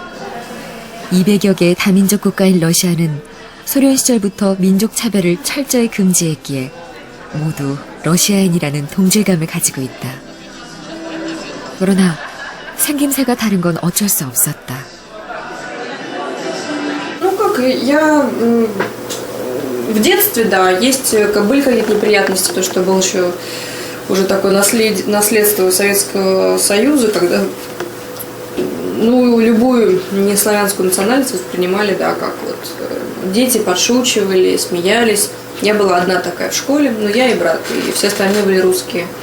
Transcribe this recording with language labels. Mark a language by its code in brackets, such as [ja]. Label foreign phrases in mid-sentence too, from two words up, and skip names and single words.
[ko] 200여 개의 다민족 국가인 러시아는 소련 시절부터 민족 차별을 철저히 금지했기에 모두 러시아인이라는 동질감을 가지고 있다. 그러나 생김새가 다른 건 어쩔 수 없었다. [ru] Ну как, я в детстве, да, были какие-то неприятности, то, что был еще уже такое наследство Советского Союза, когда любую неславянскую национальность воспринимали, да, как вот дети подшучивали, смеялись. Я была одна такая в школе, но я и брат, и все остальные были русские.